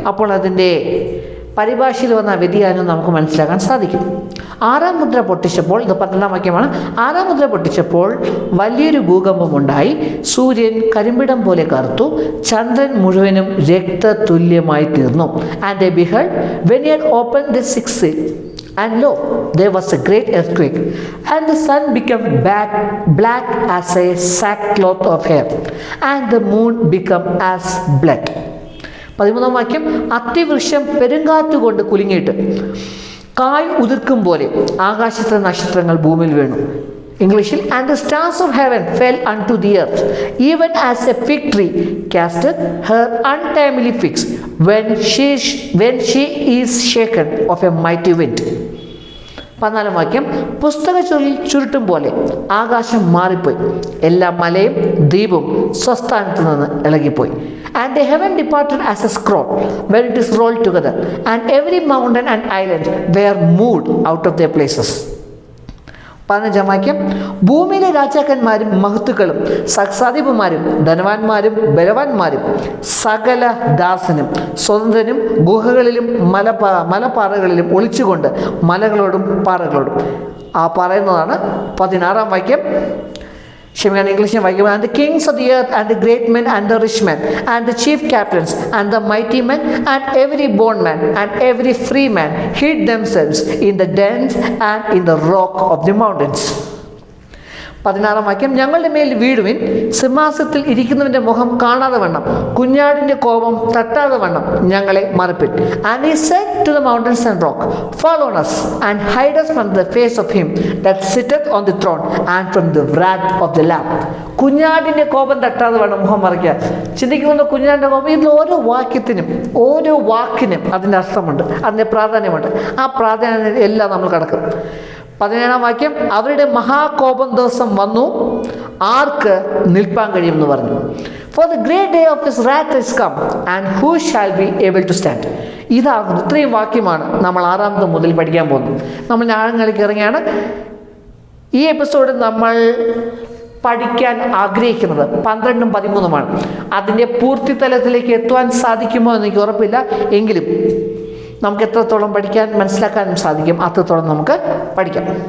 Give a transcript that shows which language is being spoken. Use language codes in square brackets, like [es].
[ml] അപ്പോൾ അതിൻ്റെ പരിഭാഷയിൽ വന്ന വ്യതിയാനം നമുക്ക് മനസ്സിലാക്കാൻ സാധിക്കും. 6ാം മുദ്ര പൊട്ടിച്ചപ്പോൾ, ഇത് 12ാം വാക്യമാണ്. 6ാം മുദ്ര പൊട്ടിച്ചപ്പോൾ വലിയൊരു ഭൂകമ്പമുണ്ടായി. സൂര്യൻ കരിമ്പിടം പോലെ കറുത്തു, ചന്ദ്രൻ മുഴുവനും രക്തതുല്യമായി തീർന്നു. [en] And behold, when he had opened the 6th seal, and lo, there was a great earthquake, and the sun became black as a sackcloth of hair, and the moon became as blood. [ml] 13ാം വാക്യം, അത്തിവൃക്ഷം പെരുങ്കാറ്റുകൊണ്ട് കുലുങ്ങിയിട്ട് കായ് ഉതിർക്കും പോലെ ആകാശത്തെ നക്ഷത്രങ്ങൾ ഭൂമിയിൽ വീണു. ഇംഗ്ലീഷിൽ, [en] and the stars of heaven fell unto the earth, even as a fig tree casteth her untimely figs when she is shaken of a mighty wind. [ml] 14ാം വാക്യം, പുസ്തക ചുരുട്ടും പോലെ ആകാശം മാറിപ്പോയി, എല്ലാ മലയും ദ്വീപും സ്വസ്ഥാനത്ത് നിന്ന് ഇളകിപ്പോയി. [en] And the heaven departed as a scroll when it is rolled together, and every mountain and island were moved out of their places. [ml] 15ാം വാക്യം, ഭൂമിയിലെ രാജാക്കന്മാരും മഹത്തുക്കളും സഹസാധിപന്മാരും ധനവാന്മാരും ബലവാന്മാരും സകല ദാസനും സ്വതന്ത്രനും ഗുഹകളിലും മലപ്പാറകളിലും ഒളിച്ചുകൊണ്ട് മലകളോടും പാറകളോടും. ആ പറയുന്നതാണ് 16ാം വാക്യം. ഇംഗ്ലീഷ് വായിക്കും, [en] and the kings of the earth and the great men and the rich men and the chief captains and the mighty men and every bondman and every free man hid themselves in the dens and in the rock of the mountains. [ml] 16ാം വാക്യം, ഞങ്ങളുടെ മേൽ വീഴുവിൻ, സിംഹാസനത്തിൽ ഇരിക്കുന്നവൻ്റെ മുഖം കാണാതെ വണ്ണം കുഞ്ഞാടിൻ്റെ കോപം തട്ടാതെ വണ്ണം ഞങ്ങളെ മറപ്പിൻ. [en] And he said to the mountains and rock, fall on us and hide us from the face of him that sitteth on the throne and from the wrath of the Lamb. [ml] കുഞ്ഞാടിൻ്റെ കോപം തട്ടാതെ വേണം മുഖം മറയ്ക്കാൻ. ചിന്തിക്കുന്നുണ്ട് കുഞ്ഞാടിൻ്റെ കോപം. ഇതിൽ ഓരോ വാക്യത്തിനും ഓരോ വാക്കിനും അതിൻ്റെ അർത്ഥമുണ്ട്, അതിൻ്റെ പ്രാധാന്യമുണ്ട്. ആ പ്രാധാന്യം എല്ലാം നമ്മൾ കടക്കും. 17-ാം വാക്യം, അവരുടെ മഹാകോപം ദിവസം വന്നു, ആർക്ക് നിൽപ്പാൻ കഴിയുമെന്ന് പറഞ്ഞു. [en] For the great day of his wrath is come, and who shall be able to stand? [ml] ഇതാകുന്നു, ഇത്രയും വാക്യമാണ് നമ്മൾ 6 മുതൽ പഠിക്കാൻ പോകുന്നത്. നമ്മൾ ഞായങ്ങളിലേക്ക് ഇറങ്ങിയാണ്. ഈ എപ്പിസോഡിൽ നമ്മൾ പഠിക്കാൻ ആഗ്രഹിക്കുന്നത് 12ഉം 13ഉമാണ്. അതിൻ്റെ പൂർത്തിതലത്തിലേക്ക് എത്തുവാൻ സാധിക്കുമോ എന്ന് എനിക്ക് ഉറപ്പില്ല. എങ്കിലും നമുക്ക് എത്രത്തോളം പഠിക്കാൻ മനസ്സിലാക്കാനും സാധിക്കും, അത്രത്തോളം നമുക്ക് പഠിക്കാം.